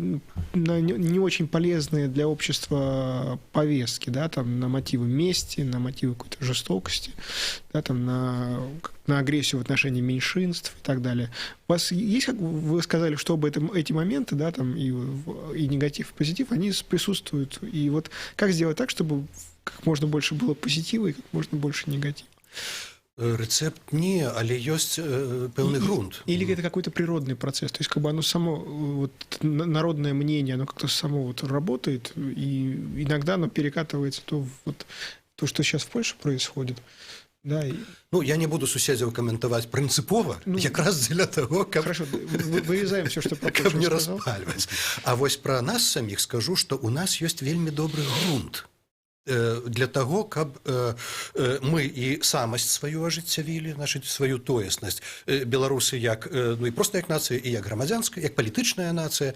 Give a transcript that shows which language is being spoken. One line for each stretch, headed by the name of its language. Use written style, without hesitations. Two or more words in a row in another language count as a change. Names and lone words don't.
Russian: не очень полезные для общества повестки, да, там, на мотивы мести, на мотивы какой-то жестокости, да, там, на агрессию в отношении меньшинств и так далее. У вас есть, как вы сказали, чтобы эти моменты, да, там, и негатив, и позитив, они присутствуют. И вот как сделать так, чтобы как можно больше было позитива и как можно больше негатива? Рецепт не,
Belarusian: але ёсць пэўны грунт.
Russian: Или это какой-то природный процесс? То есть как бы оно само, вот, народное мнение, оно как-то само вот работает, и иногда оно перекатывается вот, то, что сейчас в Польше происходит. Да, и...
Belarusian: Ну, я не буду суседзяў каментаваць прынцыпова, якраз дзеля таго, каб...
Russian: Хорошо, вырезаем все, что про
Belarusian: каб не распальваць. А вось пра нас саміх скажу, што у нас ёсць вельмі добры грунт для таго, каб мы і самасць сваю ажыццявілі, значыць, сваю тоеснасць. Беларусы як, ну, і проста як нацыя, і як грамадзянская, як палітычная нацыя.